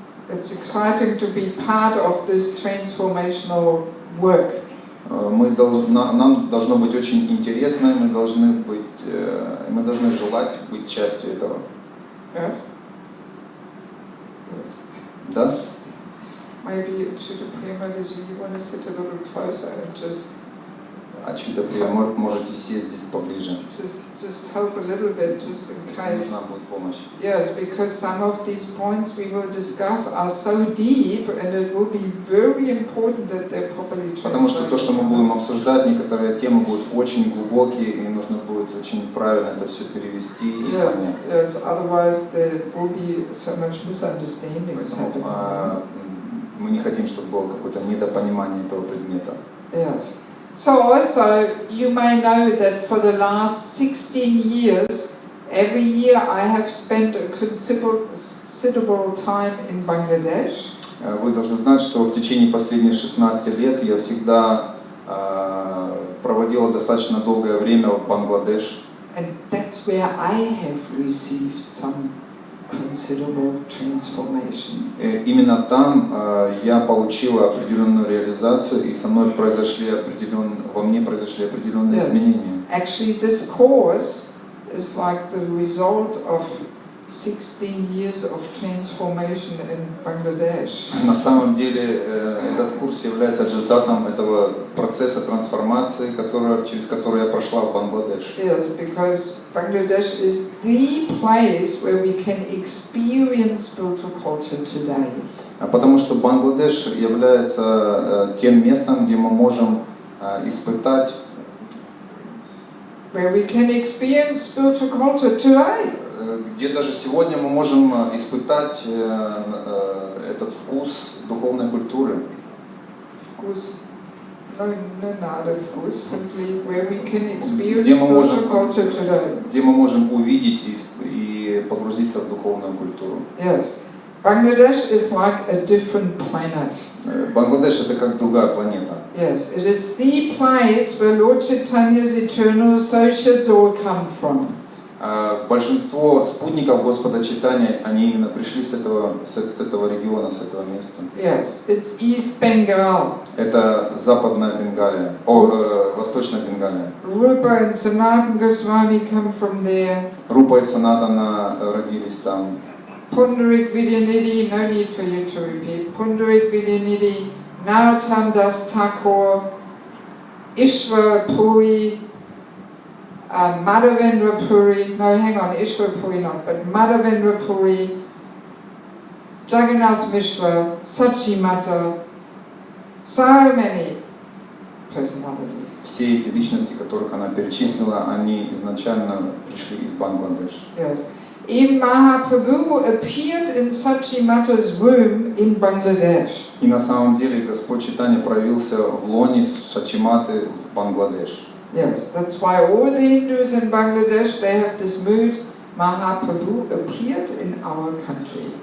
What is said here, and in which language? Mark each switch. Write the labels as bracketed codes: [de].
[en] It's exciting to be part of this transformational work. [ru] Нам должно быть очень интересно, и мы должны желать быть частью этого. [en] Yes. [ru] Да? [en] Maybe Achyuta Premadaji, you want to sit a little closer and just [ru] Achyuta Priya, можете сесть здесь поближе. [en] Just help a little bit, just in case. [ru] Нужна будет помощь. [en] Yes, because some of these points we will discuss are so deep, and it will be very important that they're properly translated. [ru] Потому что то, что мы будем обсуждать, некоторые темы будут очень глубокие, и нужно будет очень правильно это все перевести и понять. [en] Yes, otherwise there will be so much misunderstanding happening. [ru] Мы не хотим, чтобы было какое-то недопонимание этого предмета. [en] Yes. So also you may know that for the last 16 years, every year I have spent a considerable time in Bangladesh. [ru] Вы должны знать, что в течение последних 16 лет я всегда проводила достаточно долгое время в Бангладеш. [en] And that's where I have received some considerable transformation. [ru] Именно там я получила определенную реализацию, и со мной во мне произошли определенные изменения. [en] Actually, this course is like the result of 16 years of transformation in Bangladesh. [ru] На самом деле этот курс является результатом этого процесса трансформации, через который я прошла в Бангладеш. [en] Yes, because Bangladesh is the place where we can experience spiritual culture today. [ru] Потому что Бангладеш является тем местом, где мы можем испытать, [en] where we can experience spiritual culture today. [ru] Где даже сегодня мы можем испытать этот вкус духовной культуры. Вкус, не надо вкус, [en] simply where we can experience spiritual culture today. [ru] Где мы можем увидеть и погрузиться в духовную культуру. [en] Yes, Bangladesh is like a different planet. [ru] Бангладеш это как другая планета. [en] Yes, it is the place where Lord Chaitanya's eternal associates all come from. [ru] Большинство спутников Господа Чайтаньи, они именно пришли с этого региона, с этого места. [en] Yes, it's East Bengal. [ru] Это Западная Бенгалия, Восточная Бенгалия. [en] Rupa and Sanatana Goswami come from there. [ru] Рупа и Санатана родились там. [en] Pundarik Vidyanidhi, no need for you to repeat. Pundarik Vidyanidhi, Narottam Das Thakur, Ishwar Puri, Madhavendra Puri, no hang on, Ishwar Puri not, but Madhavendra Puri, Jagannath Mishra, Sachimata, so many personalities. [ru] Все эти личности, которых она перечислила, они изначально пришли из Бангладеш. [en] Yes. Even Mahaprabhu appeared in Sachimata's womb in Bangladesh. [ru] И на самом деле Господь Чайтанья проявился в лоне Сачиматы в Бангладеш. [en] Yes, that's why all the Hindus in Bangladesh, they have this mood, Mahaprabhu appeared in our country.